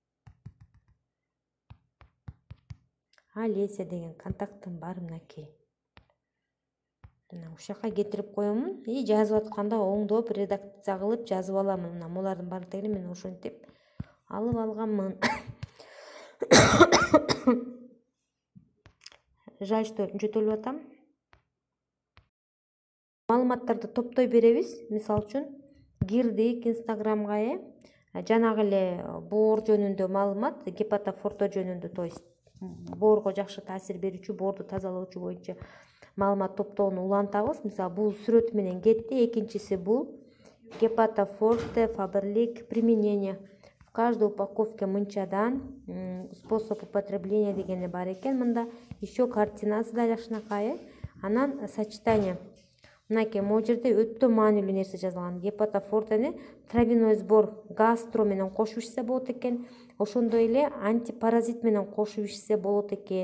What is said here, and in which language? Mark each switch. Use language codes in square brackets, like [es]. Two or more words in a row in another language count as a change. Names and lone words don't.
[ky] Олеся деген контактым бар, мынакей. Мына ушака кетирип коемун и жазып атканда оңдоп редакция кылып жазып аламын. Мына булардын баардыгын мен ошентип алып алганмын. [ru] Жаль, что [ky] жөтөлүп атам. Маалыматтарды топтой беребиз. Мисалы үчүн кирдик инстаграмга. Жанагы эле боор жөнүндө маалымат, гепатофорто жөнүндө, [ru] то есть [ky] боорго жакшы таасир берүүчү, боорду тазалоочу боюнча маалымат топтоону улантабыз. Мисалы бул сүрөт менен кетти. Экинчиси бул гепатофорте фаберлик применение. [ru] В каждой упаковке [ky] мынчадан [ru] способ употребления [ky] дегени бар экен. Мында еще картинасы да жакшынакай. Анан сочетание. Мынакей могу жерде өтө маанилүү нерсе жазылган. Гепатофортени [ru] травяной сбор [ky] гастро менен кошуп ичсе болот экен. Ошондой эле антипаразит менен кошуп ичсе болот экен.